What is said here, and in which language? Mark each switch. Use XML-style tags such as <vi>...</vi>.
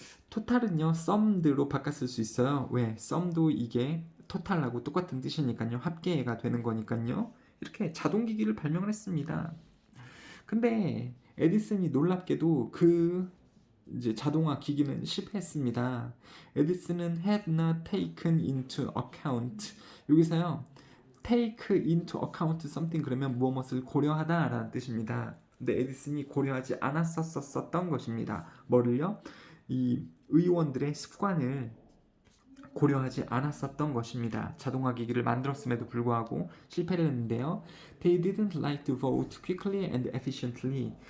<ko>토탈은요 sumed로 바꿨을 수 있어요. 왜? sum도 이게 토탈하고 똑같은 뜻이니까요. 합계가 되는 거니까요. 이렇게 자동기기를 발명을 했습니다. 근데 에디슨이 놀랍게도 그 이제 자동화 기기는 실패했습니다. 에디슨은</ko> <en>had not taken into account,</en> <ko>여기서요</ko> <en>take into account something</en> <ko>그러면 무엇을 고려하다 라는 뜻입니다. 근데 에디슨이 고려하지 않았었던 것입니다. 뭐를요? 이 의원들의 습관을 고려하지 않았었던 것입니다. 자동화 기기를 만들었음에도 불구하고 실패를 했는데요.</ko> <en>They didn't like to vote quickly and efficiently.</en>